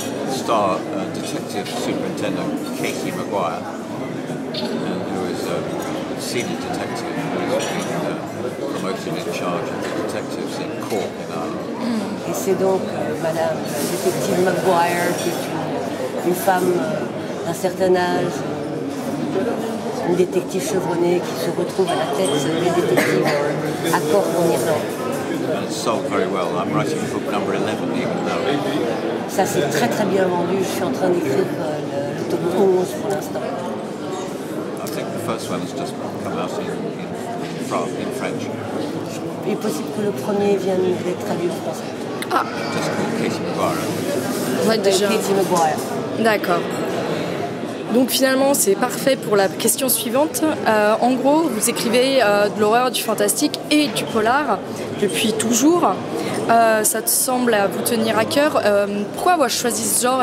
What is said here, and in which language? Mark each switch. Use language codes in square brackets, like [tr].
[en] Star Detective Superintendent Katie Maguire, who is a senior detective who has been promoted in charge of the detectives in Cork in Ireland. [fr] Et c'est donc Madame Détective Maguire, qui est une femme d'un certain âge, une détective chevronnée qui se retrouve à la tête des détectives à Cork en Irlande. [en] And it's sold very well. I'm writing book number 11 even now. [fr] Ça s'est très très bien vendu. Je suis en train d'écrire le tome 11 pour l'instant. [en] I think the first one has just come out in French. [fr] Il est possible que le premier vienne d'être traduit en français. [en] Just called Katie Maguire. [fr] Ouais, déjà. [en] Katie Maguire. [fr] D'accord. Donc finalement, c'est parfait pour la question suivante. En gros, vous écrivez de l'horreur, du fantastique et du polar depuis toujours. Ça te semble vous tenir à cœur. Pourquoi avoir choisi ce genre?